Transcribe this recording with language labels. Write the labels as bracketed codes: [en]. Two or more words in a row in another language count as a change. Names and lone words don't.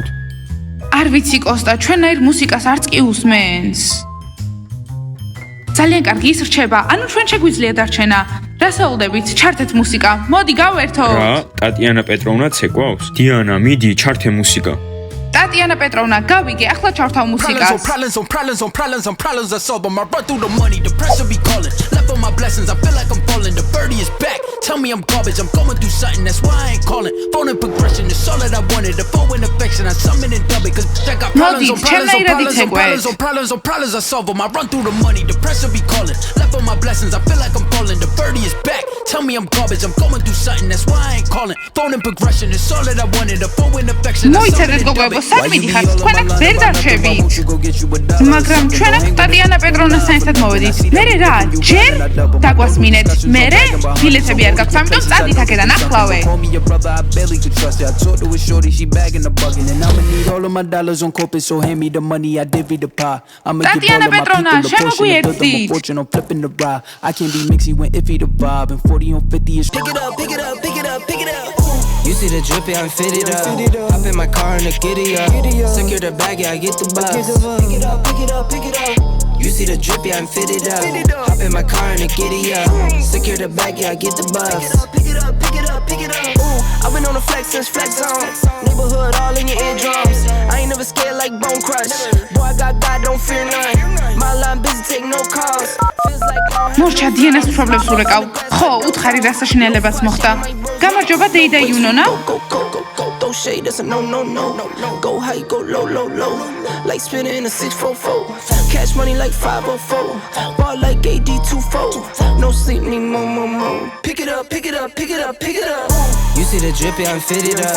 [ka] არ ვიცი, კოსტა, ჩვენაირ მუსიკას არც კი უსმენს. ძალიან კარგი, ის რჩება. ანუ ჩვენ შეგვიძლია დარჩენა. რასაუldებით, ჩართეთ მუსიკა. მოდი გავერთოთ. რა, ტატიანა პეტროვნაც ეკვავს? დიანა, მიდი, ჩართე მუსიკა. ტატიანა პეტროვნა, გავიგე, ახლა ჩავთავ მუსიკას. [en] Problems I solve them. I run through the money, the pressure be calling. Left on my blessings, I feel like I'm falling. The birdie is back. Tell me I'm garbage, I'm going through something, that's why I ain't calling. Phone and progression, it's all that I wanted. The phone and affection, I summon and dub it. Cause I got problems I solve them. I run through the money, the pressure be calling. Left on my blessings, I feel like I'm falling. The birdie is back. Tell me I'm garbage, I'm going through something, that's why I ain't calling. Phone and progression, it's all that I wanted. The phone and affection, I summon and dub it. [ka] სად მიდიხარ? თქვენ აქ ვერ დარჩებით. მაგრამ ჩვენ აქ ტატიანა პეტროვნასთან ერთად მოვედით. მერე რა? ჯერ დაგვასმინეთ. მერე ბილეთები არ გაქვს, ამიტომ წადით აქედან ახლავე. ტატიანა პეტროვნა, შემოგვიერთდით. [en] You see the drip, yeah, I'm fitted up. Hop in my car and I get it up. Secure the bag, yeah, I get the bus. Pick it up, pick it up, pick it up. You see the drip, yeah, I'm fitted up. Hop in my car and I get it up. Secure the bag, yeah, I get the bus. Pick it up, pick it up, pick it up. Ooh, I've been on the flex since flex zone. Neighborhood all in your eardrums. I ain't never scared like Bone Crush. Boy, I got God, don't fear none. My line busy, take no calls. Feels like [ka] მორჩა დიანას პრობლემს ურეკავ. ხო, უთხარი რა საშინელებას მოხდა. გამარჯობა დეიდა იუნონა. [en] Go shade, that's a no, no, no. Go high, go low, low, low. Like spinning in a 644. Cash money like 504. Ball like AD24. No sleep, need more. Pick it up, pick it up, pick it up, pick it up. You see the drip, yeah, I'm fitted up.